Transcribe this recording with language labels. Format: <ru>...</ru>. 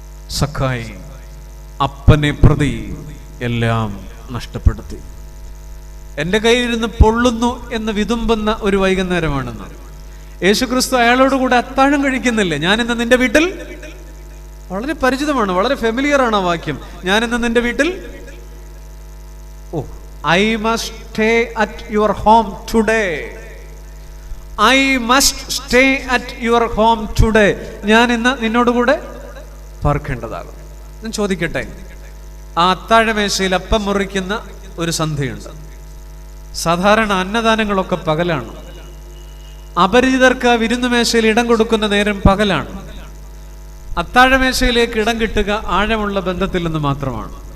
<ml>സഖായി അപ്പനെ പ്രതി എല്ലാം നഷ്ടപ്പെടുത്തി. എൻ്റെ കയ്യിലിരുന്ന് പൊള്ളുന്നു എന്ന് വിതുമ്പുന്ന ഒരു വൈകുന്നേരമാണെന്ന്. യേശുക്രിസ്തു അയാളോട് കൂടെ അത്താഴം കഴിക്കുന്നില്ലേ? ഞാനിന്ന് നിന്റെ വീട്ടിൽ, വളരെ പരിചിതമാണ്, വളരെ ഫെമിലിയർ ആണ് ആ വാക്യം. ഞാനിന്ന് നിന്റെ വീട്ടിൽ,</ml> <en>I must stay at your home today. I must stay at your home today.</en> <ml>ഞാൻ ഇന്ന് നിന്നോടുകൂടെ പാർക്കേണ്ടതാകും. ഞാൻ ചോദിക്കട്ടെ, ആ അത്താഴമേശയിൽ അപ്പം മുറിക്കുന്ന ഒരു സന്ധ്യയുണ്ട്. സാധാരണ അന്നദാനങ്ങളൊക്കെ പകലാണ്. അപരിചിതർക്ക് വിരുന്നുമേശയിൽ ഇടം കൊടുക്കുന്ന നേരം പകലാണ്. അത്താഴമേശയിലേക്ക് ഇടം കിട്ടുക ആഴമുള്ള ബന്ധത്തിൽ നിന്ന് മാത്രമാണ്.</ml>